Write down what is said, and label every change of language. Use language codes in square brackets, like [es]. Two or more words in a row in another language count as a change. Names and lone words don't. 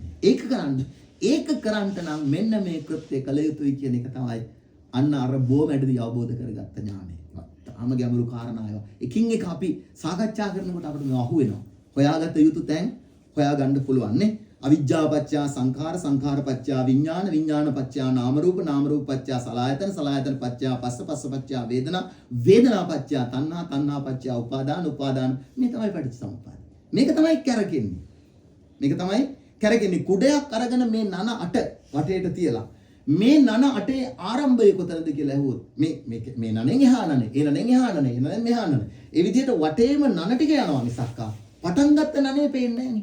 [si] ඒක කරන්න නම් මෙන්න මේ කෘත්‍ය කළ යුතුයි කියන එක තමයි අන්න අර බොමැඩදී අවබෝධ කරගත්ත ඥානය. තාම ගැඹුරු කාරණා ඒවා. එකින් එක අපි සාකච්ඡා කරනකොට අපිට මේ අහුවෙනවා. හොයාගත යුතු තැන් හොයාගන්න පුළුවන් නේ. [pi] අවිජ්ජාපච්චය සංඛාර සංඛාරපච්චය විඥාන විඥානපච්චය නාම රූප පච්චය සලආයතන සලආයතනපච්චය පස්ස පච්චය වේදනා වේදනාපච්චය තණ්හා තණ්හාපච්චය උපාදාන [si] මේ තමයි [pi] පටිච්චසමුප්පාද. [si] මේක තමයි කැරකෙන්නේ. කුඩයක් අරගෙන මේ නන අට වටේට තියලා මේ නන අටේ ආරම්භය කොතනද කියලා ඇහුවොත් මේ නනෙන් එහා නනේ, ඒ නනෙන් එහා නනේ, ඒ නනෙන් මෙහා නනේ. ඒ විදිහට වටේම නන ටික යනවා මිසක්කා පටන් ගත්ත නනේ පේන්නේ නැහැ නේ.